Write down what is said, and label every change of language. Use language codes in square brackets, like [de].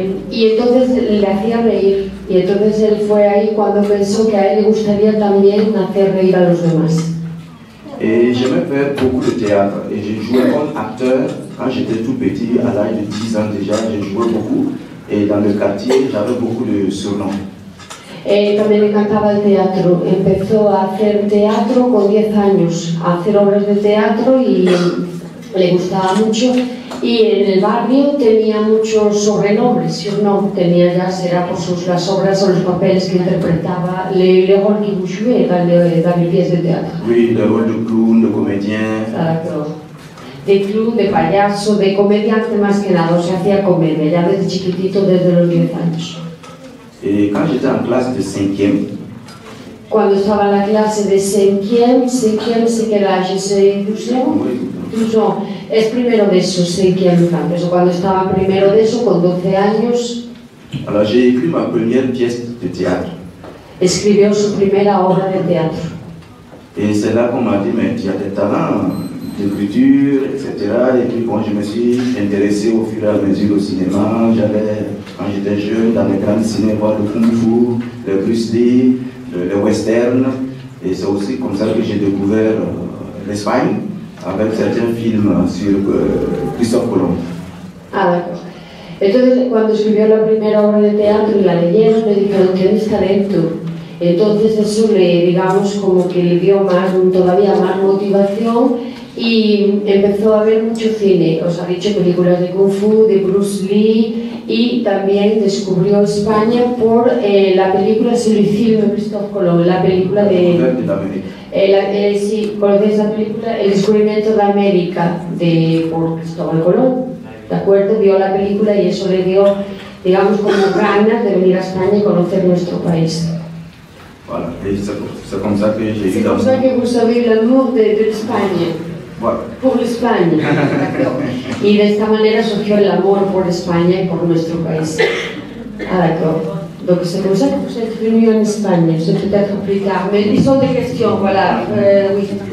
[es] Y entonces le hacía reír, y entonces él fue ahí cuando pensó que a él le gustaría también hacer reír a los demás. [fr] Et j'aimais faire beaucoup de théâtre, et j'ai joué comme acteur quand j'étais tout petit, à l'âge de 10 ans déjà, j'ai joué beaucoup, et dans le quartier j'avais beaucoup de surnoms. [es] También le encantaba el teatro, empezó a hacer teatro con 10 años, a hacer obras de teatro y le gustaba mucho, y en el barrio tenía muchos sobrenombres, surnom, tenía ya, será por las obras o los papeles que interpretaba, [fr] le rôles que vous jouez dans les pièces de théâtre. Oui, le rôle de clown, de comédien. [es] De clown, de payaso, de comediante más que nada, o sea, hacía comedia, ya desde chiquitito, desde los 10 años. [fr] Et quand j'étais en classe de 5e, [es] cuando estaba en la clase de 5e, [fr] c'est quel âge, c'est 12 ans? 12 ans. [es] Es primero de eso, 5e, eso, cuando estaba en primero de eso, con 12 años. [fr] Alors j'ai écrit ma première pièce de théâtre. [es] Escribió su primera obra de teatro. [fr] Et c'est là qu'on m'a dit, mais tu as des talents d'écriture, etc. Et puis bon, je me suis intéressé au fur et à mesure au cinéma. J'allais, quand j'étais jeune, dans les grands cinémas, voir le Kung Fu, le Bruce Lee, le western. Et c'est aussi comme ça que j'ai découvert l'Espagne, avec certains films sur Christophe Colomb. Ah, d'accord. [es] Entonces, cuando escribió la primera obra de teatro y la leyeron, le dijeron, tienes talento. Entonces eso le, digamos, como que le dio más, todavía más motivación y empezó a ver mucho cine. Os ha dicho películas de Kung Fu, de Bruce Lee, y también descubrió España por la película Se lo hicieron Christophe Colomb, la película de... sí, ¿conocéis la película? El descubrimiento de América por Cristóbal Colón, ¿de acuerdo? Vio la película y eso le dio, digamos, como ganas de venir a España y conocer nuestro país. [fr] Voilà, et c'est comme ça que j'ai C'est vu comme ça que vous avez l'amour de l'Espagne, Voilà. por l'Espagne, d'accord. [es] Y de esta manera surgió el amor por España y por nuestro país. [fr] Ah, d'accord. Donc c'est comme ça que vous êtes venu en Espagne, c'est peut-être plus tard, mais ils sont des questions, voilà, oui,